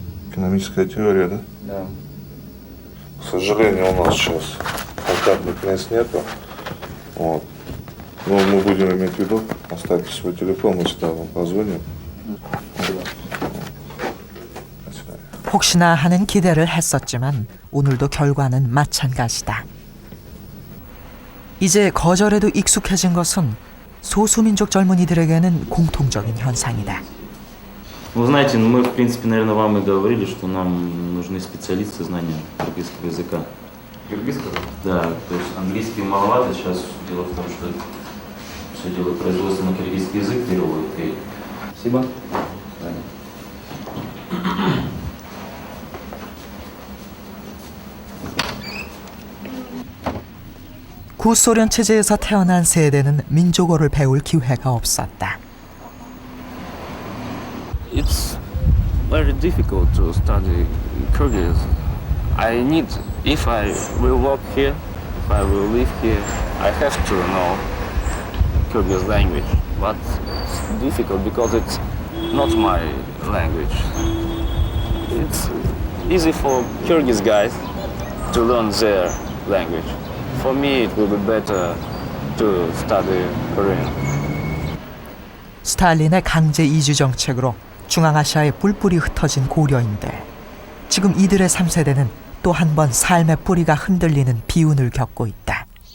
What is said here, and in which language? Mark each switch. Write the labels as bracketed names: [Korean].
[Russian] Экономическая теория, да? Да. К сожалению, у нас сейчас контактных мест нету. Вот. Но мы будем иметь в виду, оставьте свой телефон, мы сюда вам позвоним. [Korean] 혹시나 하는 기대를 했었지만 오늘도 결과는 마찬가지다. 이제 거절에도 익숙해진 것은 소수민족 젊은이들에게는 공통적인 현상이다. [Russian] Вы знаете, мы, в принципе, наверное, вам и говорили, что нам нужны специалисты знания киргизского языка. Киргизского? Да, то есть английский маловато. Сейчас дело в том, что все дело производства на киргизский язык переводят. И... Спасибо. [Korean] 구소련 체제에서 태어난 세대는 민족어를 배울 기회가 없었다. [English] It's very difficult to study Kyrgyz. I need, if I will work here, if I will live here, I have to know Kyrgyz language. But it's difficult because it's not my language. It's easy for Kyrgyz guys to learn their language. For me, it will be better to study Korean. [Korean] 스탈린의 강제 이주 정책으로 중앙아시아에 뿔뿔이 흩어진 고려인들. 지금 이들의 3세대는 또 한 번 삶의 뿌리가 흔들리는 비운을 겪고 있다.